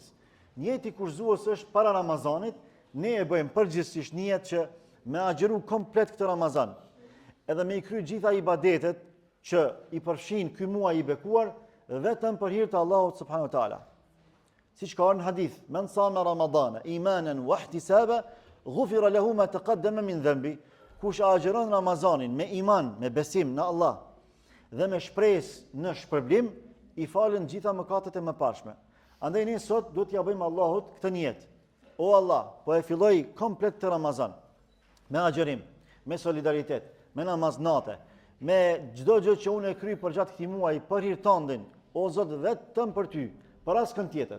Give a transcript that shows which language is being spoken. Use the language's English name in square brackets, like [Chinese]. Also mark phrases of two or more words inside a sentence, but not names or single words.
[Albanian] Niyeti kushtëzues është para Ramazanit, ne e bëjmë përgjithsisht niyet që me agjëru komplet këtë Ramazan, edhe me i kry gjitha ibadetet që i përfshin ky muaj i bekuar, vetëm për hir të Allahut [Arabic] سبحانه وتعالى. [Albanian] Siç ka në hadith, [Arabic] من صام رمضان إيمانا واحتسابا غفر له ما تقدم من ذنبه. [Albanian] Kush agjeron Ramazanin me iman, me besim në Allah dhe me shpresë në shpërblim, i falen gjitha mëkatet e mëparshme. Andaj ne sot duhet t'ia bëjmë Allahut këtë niyet. O Allah, po e filloj komplet të Ramazan me agjërim, me solidaritet, me namaz nate, me çdo gjë që unë e kryj për gjatë këtij muaji për hir tëndin, o Zot, vetëm për ty, për askën tjetër.